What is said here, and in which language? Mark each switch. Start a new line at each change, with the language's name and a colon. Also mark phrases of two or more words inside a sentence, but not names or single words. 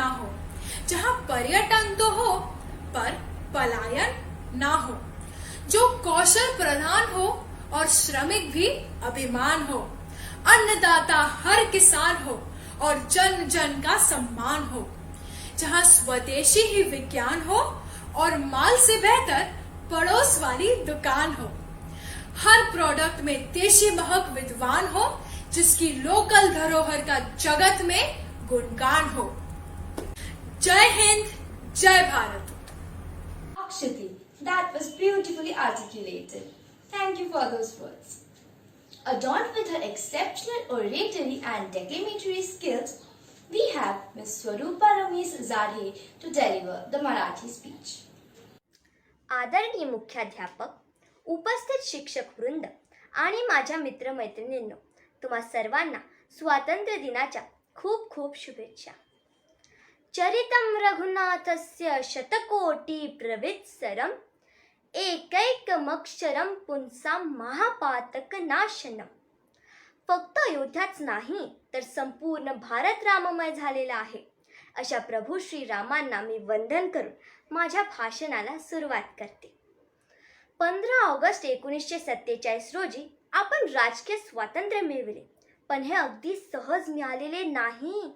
Hindi: हो, जहां पर्यटन तो हो पर पलायन ना हो, जो कौशल प्रधान हो और श्रमिक भी अभिमान हो, अन्नदाता हर किसान हो और जन जन का सम्मान हो, जहां स्वदेशी ही विज्ञान हो और माल से बेहतर पड़ोस वाली दुकान हो, हर प्रोडक्ट में देशी महक विद्वान हो, जिसकी लोकल धरोहर का जगत में गुणगान हो। जय हिंद, जय भारत।
English: Akshati, that was beautifully articulated. Thank you for those words. Adorned with her exceptional oratory and declamatory skills, we have Ms. Swarupa Ramesh Zadhe to deliver the Marathi speech.
Marathi: आदरणीय मुख्याध्यापक, उपस्थित शिक्षक वृंद आणि माझ्या मित्रमैत्रिणींनो, तुम्हा सर्वांना स्वातंत्र्य दिनाच्या खूप खूप शुभेच्छा.
Sanskrit: चरितं रघुनाथस्य शतकोटी प्रवित्सरम् एकैकमक्षरं पुंसां महापातक नाशनम.
Marathi: फक्त अयोध्याच नाही तर संपूर्ण भारत राममय झालेला आहे. अशा प्रभू श्रीरामांना मी वंदन करून माझ्या भाषणाला सुरुवात करते. 15 ऑगस्ट 1947 रोजी आपण राजकीय स्वातंत्र्य मिळविले, पण हे अगदी सहज मिळालेले नाही.